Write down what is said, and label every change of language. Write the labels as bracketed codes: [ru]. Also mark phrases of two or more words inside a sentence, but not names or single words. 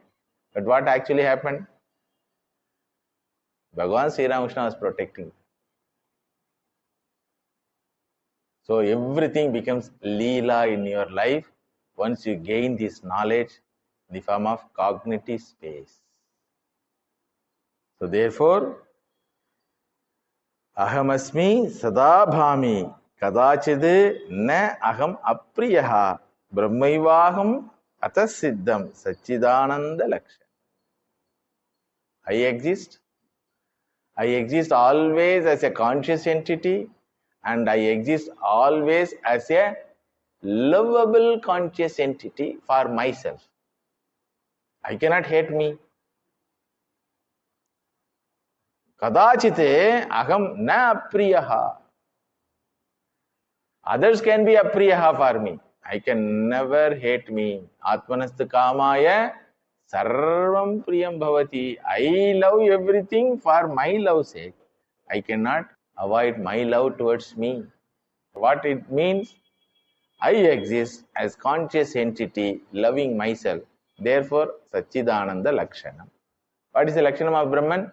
[en] But what actually happened? Bhagavan Sri Ramakrishna was protecting. So everything becomes Leela in your life once you gain this knowledge in the form of cognitive space. So therefore, [sa] अहमस्मि सदाभामि कदाचिद् न अहम् अप्रियः ब्रह्मैवाहम् अतःसिद्धं सच्चिदानन्द लक्षण. [en] I exist always as a conscious entity, and I exist always as a lovable conscious entity for myself. I cannot hate me. [sa] कदाचिते अहम् न अप्रियः. [en] Others can be apriyaha for me. I can never hate me. [sa] आत्मनस्तु कामाय सर्वं प्रियं भवति. [en] I love everything for my love's sake. I cannot avoid my love towards me. What it means? I exist as conscious entity loving myself. Therefore, [sa] सच्चिदानन्द लक्षणम्. [en] What is the Lakshanam of Brahman?